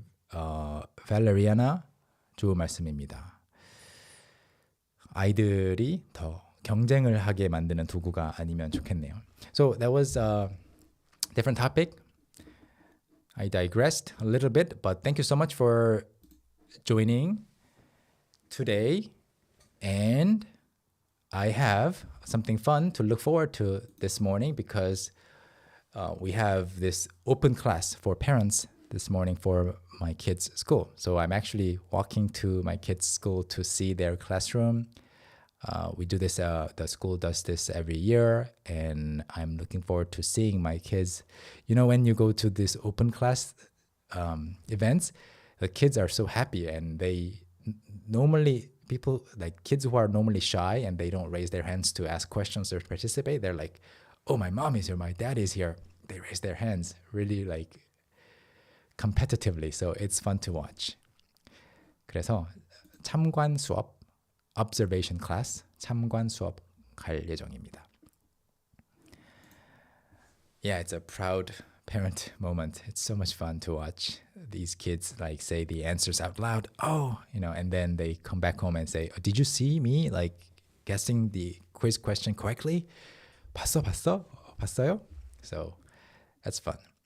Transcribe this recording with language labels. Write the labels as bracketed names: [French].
[Korean] 발레리아나 좋은 말씀입니다. 아이들이 더 경쟁을 하게 만드는 도구가 아니면 좋겠네요. [English] So that was a different topic. I digressed a little bit, but thank you so much for joining today. And I have something fun to look forward to this morning, because we have this open class for parents this morning for my kids' school. So I'm actually walking to my kids' school to see their classroom. We do this, the school does this every year, and I'm looking forward to seeing my kids. When you go to this open class events, the kids are so happy, and they normally, kids who are normally shy and they don't raise their hands to ask questions or participate, they're like, oh, my mom is here, my dad is here. They raise their hands really competitively. So it's fun to watch. [Korean] 그래서 참관 수업, [English] observation class, [Korean] 참관 수업 갈 예정입니다. [English] Yeah, it's a proud parent moment. It's so much fun to watch these kids say the answers out loud. Oh, and then they come back home and say, did you see me guessing the quiz question correctly? [Korean] 봤어요? [English] So that's fun.